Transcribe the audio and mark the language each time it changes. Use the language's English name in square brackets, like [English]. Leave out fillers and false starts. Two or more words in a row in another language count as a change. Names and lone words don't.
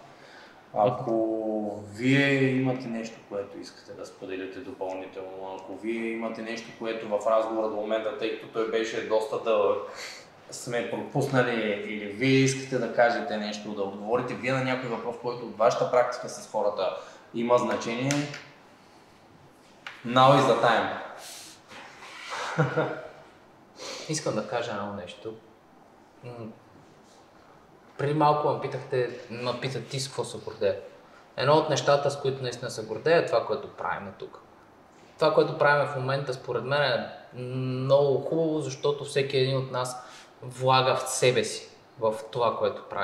[Bulgarian] Ако вие имате нещо, което искате да споделите допълнително, ако вие имате нещо, което в разговора до момента, тъй като той беше доста дълъг, сме пропуснали или вие искате да кажете нещо, да отговорите вие на някой въпрос, който от вашата практика с хората има значение, [English] now is the time. [Bulgarian] Искам да кажа едно нещо. Преди малко ме питат ти с какво се гордея. Едно от нещата, с които наистина се гордея, е това, което правим тук. Това, което правим в момента, според мен е много хубаво, защото всеки един от нас влага в себе си в това, което прави.